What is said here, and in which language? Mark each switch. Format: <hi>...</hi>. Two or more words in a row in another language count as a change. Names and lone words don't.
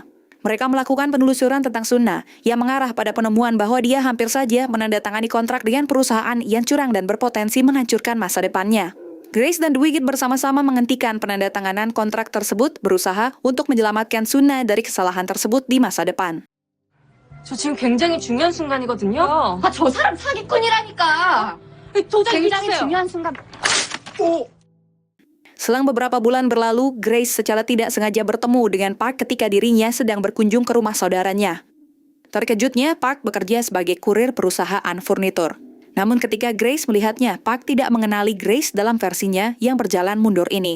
<id>Mereka melakukan penelusuran tentang Suna, yang mengarah pada penemuan bahwa dia hampir saja menandatangani kontrak dengan perusahaan yang curang dan berpotensi menghancurkan masa depannya. Grace dan Dwight bersama-sama menghentikan penandatanganan kontrak tersebut, berusaha untuk menyelamatkan Suna dari kesalahan tersebut di masa depan.</id> <ko>저 지금 굉장히 중요한 순간이거든요. 아, 저 사람 사기꾼이라니까. 도저히 굉장히 믿으세요. 중요한 순간.</ko> <id>Selang beberapa bulan berlalu, Grace secara tidak sengaja bertemu dengan Park ketika dirinya sedang berkunjung ke rumah saudaranya. Terkejutnya, Park bekerja sebagai kurir perusahaan furnitur. Namun ketika Grace melihatnya, Park tidak mengenali Grace dalam versinya yang berjalan mundur ini.</id>